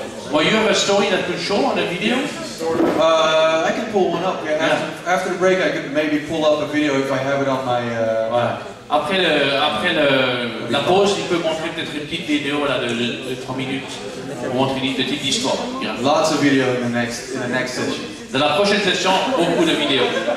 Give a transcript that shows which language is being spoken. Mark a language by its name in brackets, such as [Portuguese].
[English] Well, you have a story that could show on a video? I can pull one up. Yeah. After the break, I could maybe pull up a video if I have it on my. [French] Voilà. Après la pause, il peut montrer peut-être une petite vidéo là, de 3 minutes pour montrer une petite histoire. [English] Lots of video in the next session. [French] Dans la prochaine session, beaucoup de vidéos.